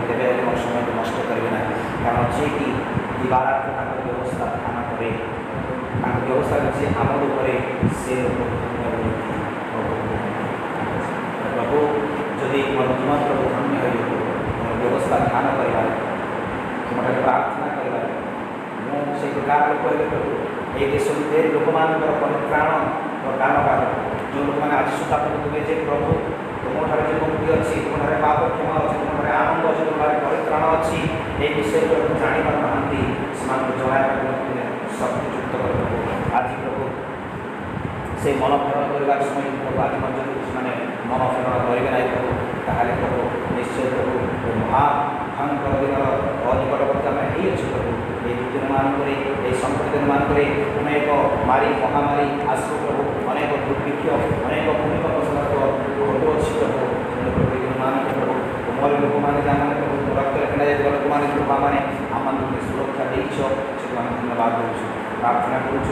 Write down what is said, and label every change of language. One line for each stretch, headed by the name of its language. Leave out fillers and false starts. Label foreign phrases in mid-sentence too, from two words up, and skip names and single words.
Odia: ତେବେ ହେଲେ ମୋ ସମୟକୁ ନଷ୍ଟ କରିବେ ନାହିଁ, କାରଣ ଯିଏକି ଦିବାରାତ୍ର ତାଙ୍କର ବ୍ୟବସ୍ଥା ଧ୍ୟାନ କରେ, ତାଙ୍କ ବ୍ୟବସ୍ଥାରେ ଯିଏ ଆମଳ କରେ, ସେ ପ୍ରଭୁ ଯଦି ମୋର ଜୀବନ ପ୍ରଭୁ ଧନ୍ୟ ହୋଇଯିବ, ମୋର ବ୍ୟବସ୍ଥା ଧ୍ୟାନ କରିବାରେ, ତୁମର ପ୍ରାର୍ଥନା କରିବାରେ, ମୁଁ ସେଇ ପ୍ରକାର ଲୋକ ହେଲେ ପ୍ରଭୁ ଏଇ ଦେଶ ଭିତରେ ଲୋକମାନଙ୍କର ପରିତ୍ରାଣ କାରଣକାର ଯେଉଁ ଲୋକମାନେ ଆଜି ସୁଦ୍ଧା କହୁଥିବେ ଯେ ପ୍ରଭୁ ତୁମଠାରେ ଯେ ମୁକ୍ତି ଅଛି, ତୁମଠାରେ ପାପ କ୍ଷମା ଅଛି, ତୁମଠାରେ ଆନନ୍ଦ ଅଛି, ତୁମଠାରେ ପରିତ୍ରାଣ ଅଛି, ଏହି ବିଷୟରେ ପ୍ରଭୁ ଜାଣିପାରୁନାହାନ୍ତି, ସେମାନଙ୍କୁ ଜଣାଇବାକୁ ଶକ୍ତିଯୁକ୍ତ କରିବ। ଆଜି ପ୍ରଭୁ ସେ ମନ ଫେରଣ କରିବାର ସମୟ ପ୍ରଭୁ ଆଜି ମଧ୍ୟ ସେମାନେ ମନ ଫେରଣ କରିବେ ନାହିଁ ପ୍ରଭୁ, ତାହେଲେ ପ୍ରଭୁ ନିଶ୍ଚୟ ପ୍ରଭୁ ମହାଭୟଙ୍କର ଦିନର ନିକଟବର୍ତ୍ତୀ ଆମେ ହେଇଅଛୁ ପ୍ରଭୁ। ଏଇ ଦିନମାନଙ୍କରେ ଏଇ ସମ୍ପ୍ରତି ଦିନମାନଙ୍କରେ ଅନେକ ମାରୀ ମହାମାରୀ ଆସିବ ପ୍ରଭୁ, ଅନେକ ଦୁର୍ଭିକ୍ଷ, ଅନେକ ଭୂମିକମ୍ପ ସମର୍ଥ ଘଟୁଅଛି ପ୍ରଭୁ। ପ୍ରଭୁ এই ଦିନମାନଙ୍କୁ ପ୍ରଭୁ ତୁମର ଲୋକମାନେ ଯାହାମାନେ ପ୍ରଭୁ ରକ୍ତରେ କିଣାଯାଇଥିବା ଲୋକମାନେ ବାବାମାନେ ଆମମାନଙ୍କୁ ସୁରକ୍ଷା ଦେଇଛ, ସେଠୁ ଆମେ ଧନ୍ୟବାଦ ଦେଉଛୁ, ପ୍ରାର୍ଥନା କରୁଛୁ।